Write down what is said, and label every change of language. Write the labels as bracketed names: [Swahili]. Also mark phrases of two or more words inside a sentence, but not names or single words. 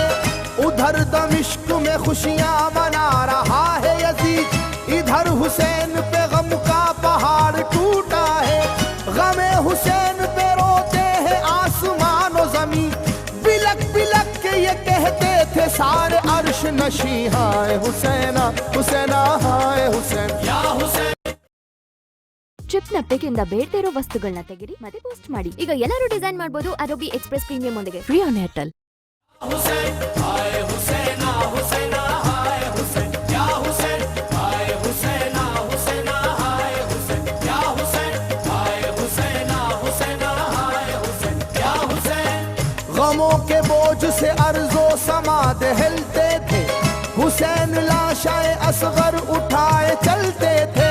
[Urdu] ادھر دمشق میں خوشیاں منا رہا ہے یزید, ادھر حسین پہ غم کا پہاڑ ٹوٹا ہے. غم حسین پہ روتے ہیں آسمان و زمین, بلک بلک کے یہ کہتے تھے سارے عرش نشیں. ہائے حسینہ حسینہ ہائے حسین, یا حسین. [Kannada] ಟ್ರಿಪ್ನ ಪೆಕ್ಕಿಂದ ಬೇಡದೇ ಇರೋ ವಸ್ತುಗಳನ್ನ ತೆಗಿರಿ ಮತ್ತೆ ಪೋಸ್ಟ್ ಮಾಡಿ. ಈಗ ಎಲ್ಲರೂ ಡಿಸೈನ್ ಮಾಡಬಹುದು [English] Adobe Express Premium [Kannada] ಒಂದಿಗೆ [English] free on Airtel. [Urdu] حسین ہائے حسینہ حسینہ ہائے حسین, یا حسین ہائے حسینہ حسینہ ہائے حسین, یا حسین ہائے حسینہ حسینہ ہائے حسین, یا حسین. غموں کے بوجھ سے ارض و سماد ہلتے تھے, حسین لاشائے اصغر اٹھائے چلتے تھے.